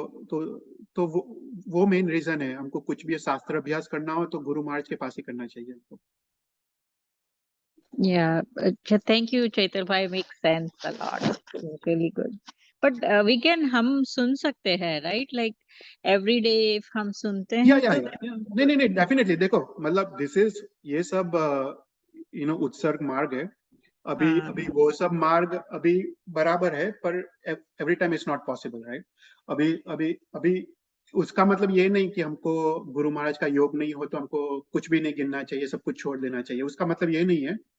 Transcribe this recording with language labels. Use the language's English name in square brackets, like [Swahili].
[Hindi] तो वो main reason है. हमको कुछ भी शास्त्र अभ्यास करना हो तो गुरु महाराज के पास ही करना चाहिए हमको. [English] Yeah, thank you, Chaitar bhai. Makes sense a lot. Really good. But we can हम सुन सकते हैं, right? Like every day if हम सुनते हैं [Hindi] या तो नहीं डेफिनेटली. देखो मतलब दिस इज ये सब उत्सर्ग मार्ग है. अभी वो सब मार्ग अभी बराबर है, पर every time it's not possible, right. अभी उसका मतलब ये नहीं कि हमको गुरु महाराज का योग नहीं हो तो हमको कुछ भी नहीं गिनना चाहिए, सब कुछ छोड़ देना चाहिए. उसका मतलब ये नहीं है.